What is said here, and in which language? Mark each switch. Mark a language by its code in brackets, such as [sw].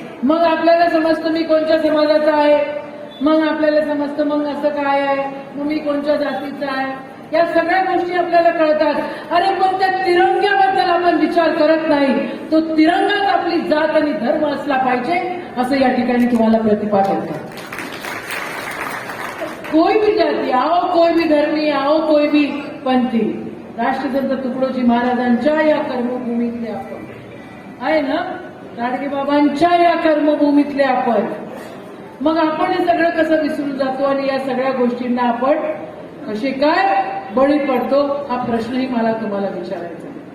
[mr] मग आपल्याला समजतं मी कोणत्या समाजाचा आहे, मग आपल्याला समजतं मग असं काय आहे, मग मी कोणत्या जातीचा आहे, या सगळ्या गोष्टी आपल्याला कळतात. अरे पण त्या तिरंग्याबद्दल आपण विचार करत नाही. तो तिरंगाच आपली जात आणि धर्म असला पाहिजे असं या ठिकाणी तुम्हाला प्रतिपादन करतो. [hi] कोई भी जाती आओ, कोई भी धर्मी आओ, कोई भी पंथी, [mr] राष्ट्रसंत तुकडोजी महाराजांच्या या कर्मभूमीतले आपण आहे ना, गाडगे बाबांच्या या कर्मभूमीतले आपण. मग आपण हे सगळं कसं विसरून जातो आणि या सगळ्या गोष्टींना आपण कसे काय बळी पडतो, हा प्रश्नही मला तुम्हाला विचारायचा आहे.